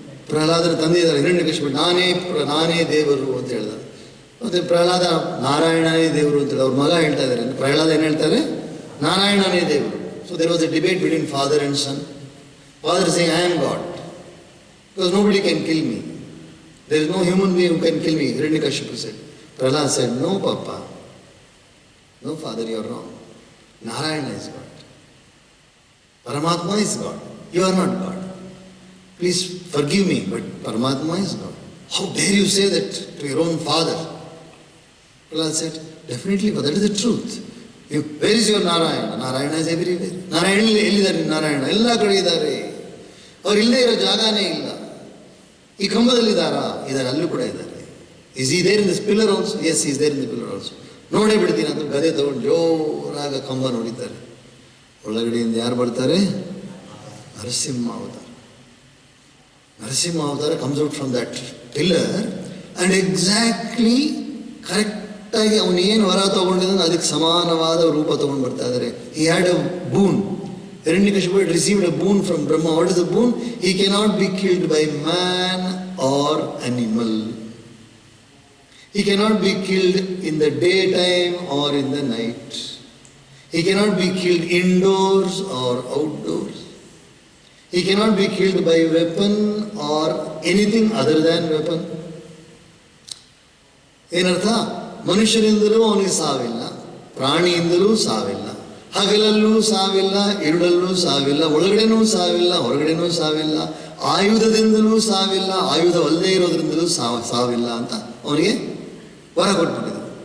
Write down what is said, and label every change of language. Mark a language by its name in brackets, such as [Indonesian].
[Kannada] ಪ್ರಹ್ಲಾದನ ತಂದೆ ಇದ್ದಾರೆ ಹಿರಣ್ಯಕಶಿಪು, ನಾನೇ ದೇವರು ಅಂತ ಹೇಳಿದ. ಮತ್ತು ಪ್ರಹ್ಲಾದ ನಾರಾಯಣನೇ ದೇವರು ಅಂತ ಹೇಳಿ ಅವ್ರ ಮಗ ಹೇಳ್ತಾ ಇದ್ದಾರೆ. ಪ್ರಹ್ಲಾದ ಏನು ಹೇಳ್ತಾರೆ? ನಾರಾಯಣನೇ ದೇವರು. [English] So there was a debate between father and son. Father saying I am God because nobody can kill me, there is no human being who can kill me. Hiranyakashipu said. Prahlad said, no papa, no father, you are wrong. Narayana is God. Paramatma is God. You are not God. Please forgive me, but Paramatma is God. How dare you say that to your own father? Prahlad said, definitely, but that is the truth. Where is your Narayana? Narayana is everywhere. Narayana [Kannada] ಎಲ್ಲಿದ್ದಾರೆ? ನಾರಾಯಣ ಎಲ್ಲ ಕಡೆ ಇದ್ದಾರೆ. ಅವ್ರು ಇಲ್ಲದೆ ಇರೋ ಜಾಗನೇ ಇಲ್ಲ. ಈ ಕಂಬದಲ್ಲಿದ್ದಾರಾ? ಇದ್ದಾರೆ, ಅಲ್ಲೂ ಕೂಡ ಇದ್ದಾರೆ. [English] Is he there in this pillar also? Yes, he is there in the pillar also. [Kannada] ನೋಡೇ ಬಿಡ್ತೀನಿ ಅಂತ ಗದೆ ತಗೊಂಡು ಜೋರಾಗ ಕಂಬ ನೋಡಿದ್ದಾರೆ. ಒಳಗಡೆಯಿಂದ ಯಾರು ಬರ್ತಾರೆ? ನರಸಿಂಹ ಅವತಾರ. ನರಸಿಂಹ ಅವತಾರ [English] comes out from that pillar and exactly [Kannada] ಕರೆಕ್ಟಾಗಿ ಅವನು ಏನು ವರ ತಗೊಂಡಿದ್ದಾನೆ ಅದಕ್ಕೆ ಸಮಾನವಾದ ರೂಪ ತಗೊಂಡು ಬರ್ತಾ ಇದ್ದಾರೆ. [English] He had a boon. Hiranyakashipu had received a boon from Brahma. What is the boon? He cannot be killed by man or animal. He cannot be killed in the daytime or in the night. He cannot be killed indoors or outdoors. He cannot be killed by weapon or anything other than weapon. [Kannada] ಏನರ್ಥ? ಮನುಷ್ಯರಿಂದಲೂ ಅವನಿಗೆ ಸಾವಿಲ್ಲ, ಪ್ರಾಣಿಯಿಂದಲೂ ಸಾವಿಲ್ಲ, ಹಗಲಲ್ಲೂ ಸಾವಿಲ್ಲ, ഇരുಳಲ್ಲೂ ಸಾವಿಲ್ಲ, ಒಳಗಡೆನೂ ಸಾವಿಲ್ಲ, ಹೊರಗಡೆನೂ ಸಾವಿಲ್ಲ, ಆಯುಧದಿಂದಲೂ ಸಾವಿಲ್ಲ, ಆಯುಧವಲ್ಲದೆ ಇರೋದ್ರಿಂದಲೂ ಸಾವಿಲ್ಲ ಅಂತ ಅವನಿಗೆ ವರ ಕೊಟ್ಬಿಟ್ಟಿದ್ರು.